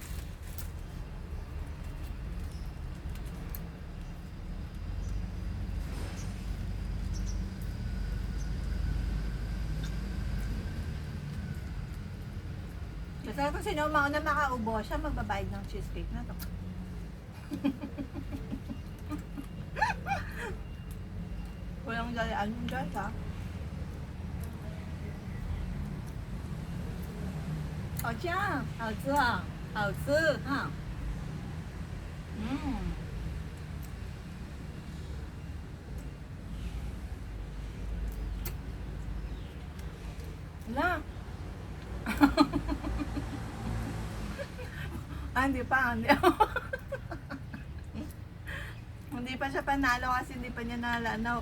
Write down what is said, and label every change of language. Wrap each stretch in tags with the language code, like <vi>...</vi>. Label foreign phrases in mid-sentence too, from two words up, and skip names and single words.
<tl>Basta kung sino mauna makaubo, siya magbabayad ng cheesecake na to. Walang dalian yung guys, ha? Oh, Jiang,</tl> <zh>好吃啊，好吃哈。Wala.</zh> <tl>Hindi pa. Hindi pa siya panalo kasi hindi pa niya nalano.</tl>